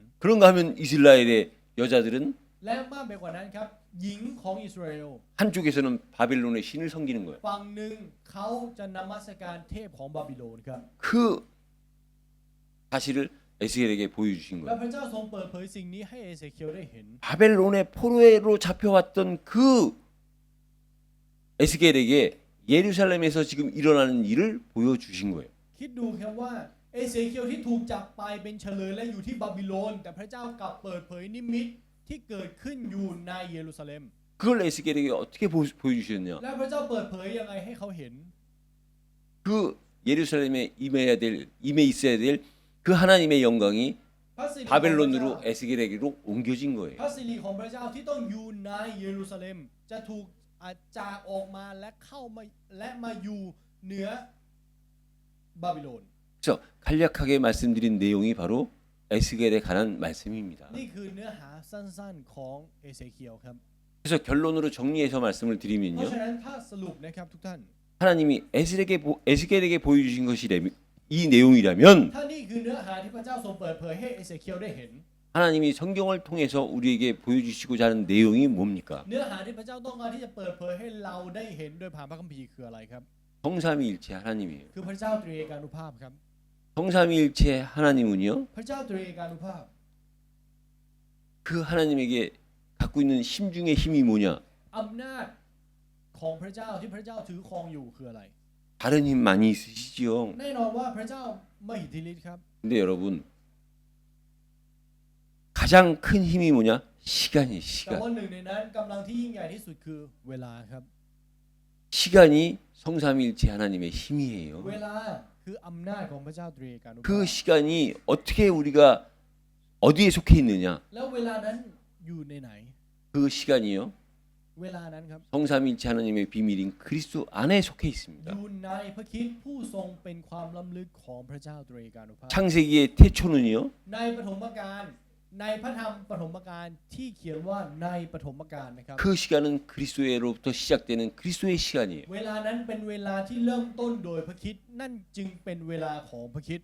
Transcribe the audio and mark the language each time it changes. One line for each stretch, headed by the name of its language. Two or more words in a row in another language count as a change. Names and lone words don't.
Korean: 그런가 하면 이스라엘의 여자들은
Thai: และมากไปกว่านั้นครับ หญิงของอิสราเอล
Korean: 한쪽에서는 바벨론의 신을 섬기는 거예요.
Thai: ฝั่งหนึ่งเขาจะนมัสการเทพของบาบิโลนครับ
Korean: 그 사실을 에스겔에게 보여주신
Thai: และ
Korean: 거예요.
Thai: พระเจ้าทรงเปิดเผยสิ่งนี้ให้เอเสเคียลได้เห็น
Korean: 바벨론의 포로로 잡혀왔던 그 에스겔에게 예루살렘에서 지금 일어나는 일을 보여주신 거예요.
Thai: คิดดูครับว่าเอเสเคียลที่ถูกจับไปเป็นเฉลยและอยู่ที่บาบิโลน แต่พระเจ้ากลับเปิดเผยนิมิตที่เกิดขึ้นอยู่ในเยรูซาเล็ม
Korean: 그걸 에스겔에게 어떻게 보여주셨냐?
Thai: และพระเจ้าเปิดเผยยังไงให้เขาเห็น
Korean: 그 예루살렘에 임해 있어야 될 그 하나님의 영광이
Thai: พระสิริของพระเจ้า
Korean: 바벨론으로 에스겔에게로 옮겨진 거예요.
Thai: พระสิริของพระเจ้าที่ต้องอยู่ในเยรูซาเล็มจะถูกจากออกมาและเข้ามาและมาอยู่เหนือบาบิโลน
Korean: 그래서 간략하게 말씀드린 내용이 바로 에스겔에 관한 말씀입니다.
Thai: นี่คือเนื้อหาสั้นๆของเอเสเคียลครับ
Korean: 그래서 결론으로 정리해서 말씀을
Thai: เพราะ
Korean: 드리면요.
Thai: ฉะนั้นถ้าสรุปนะครับทุกท่าน
Korean: 하나님이 에스겔에게 보여주신 것이 이 내용이라면
Thai: ถ้านี่คือเนื้อหาที่พระเจ้าทรงเปิดเผยให้เอเสเคียลได้เห็น
Korean: 하나님이 성경을 통해서 우리에게 보여주시고자 하는 내용이 뭡니까?
Thai: เนื้อหาที่พระเจ้าต้องการที่จะเปิดเผยให้เราได้เห็นโดยผ่านพระคัมภีร์คืออะไรครับ
Korean: 성삼위일체 하나님이에요.
Thai: คือพระเจ้าตรีเอกานุภาพครับ
Korean: 성삼위일체 하나님은요.
Thai: พระเจ้าตรีเอกานุภาพ
Korean: 그 하나님에게 갖고 있는 힘 중에 힘이 뭐냐?
Thai: อำนาจของพระเจ้าที่พระเจ้าถือครองอยู่คืออะไร
Korean: 다른 힘 많이 있으시지요.
Thai: แน่นอนว่าพระเจ้ามหิทธิฤทธิ์ครับ
Korean: 근데 여러분 가장 큰 힘이 뭐냐? 시간이
Thai: แต่
Korean: 시간.
Thai: ว่าหนึ่งในนั้นกำลังที่ยิ่งใหญ่ที่สุดคือเวลาครับ
Korean: 시간이 성삼일체 하나님의 힘이에요.
Thai: เวลาคืออำนาจของพระเจ้าตรีเอกานุภา
Korean: 그
Thai: พ
Korean: 시간이 어떻게 우리가 어디에 속해 있느냐?
Thai: แล้วเวลานั้นอยู่ในไหน
Korean: 그 시간이요.
Thai: เวลานั้นครับ
Korean: 성삼일체 하나님의 비밀인 그리스도 안에 속해
Thai: อ
Korean: 있습니다.
Thai: ยู่ในพระคริสต์ผู้ทรงเป็นความล้ำลึกของพระเจ้าตรีเอกานุภาพ
Korean: 창세기의 태초는요.
Thai: ในปฐมกาลในพระธรรมปฐมกาลที่เขียนว่าในปฐมกาลนะครับ
Korean: 그 시간은 그리스도로부터 시작되는 그리스도의 시간이에요.
Thai: เวลานั้นเป็นเวลาที่เริ่มต้นโดยพระคริสต์นั่นจึงเป็นเวลาของพระคริสต์